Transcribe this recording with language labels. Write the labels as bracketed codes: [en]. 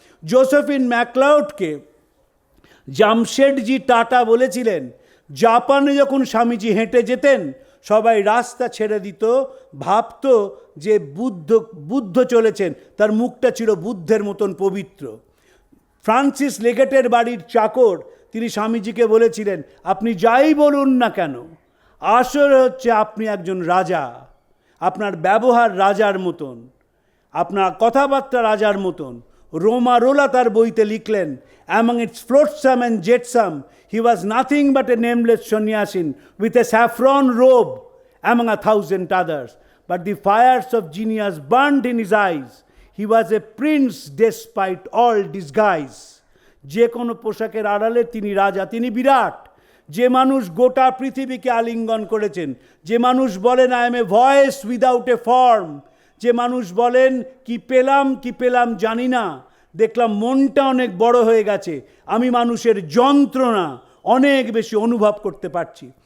[bn] Josephine ম্যাকলাউডকে Jamsetji tata বলেছিলেন, জাপানে যখন স্বামীজি হেঁটে যেতেন, সবাই রাস্তা ছেড়ে দিত, ভাবত যে বুদ্ধ চলেছেন, তার মুখটা ছিল বুদ্ধের মতন পবিত্র। ফ্রান্সিস লেগেটের বাড়ির চাকর, তিনি স্বামীজিকে বলেছিলেন, আপনি যাই বলুন না কেন, আসলে হচ্ছে আপনি একজন রাজা। আপনার ব্যবহার রাজার মতন, আপনার কথাবার্তা রাজার মতন। রোমারোলা তার বইতে লিখলেন, [en] among its flotsam and jetsam, he was nothing but a nameless sannyasin with a saffron robe among 1,000 others. But the fires of genius burned in his eyes. He was a prince despite all disguise. [bn] যে কোনো পোশাকের আড়ালে তিনি রাজা, তিনি বিরাট। যে মানুষ গোটা পৃথিবীকে আলিঙ্গন করেছেন, যে মানুষ বলেন, [en] I am a voice without a form, [bn] যে মানুষ বলেন, কি পেলাম জানি না, দেখলাম মনটা অনেক বড় হয়ে গেছে, আমি মানুষের যন্ত্রণা অনেক বেশি অনুভব করতে পারছি।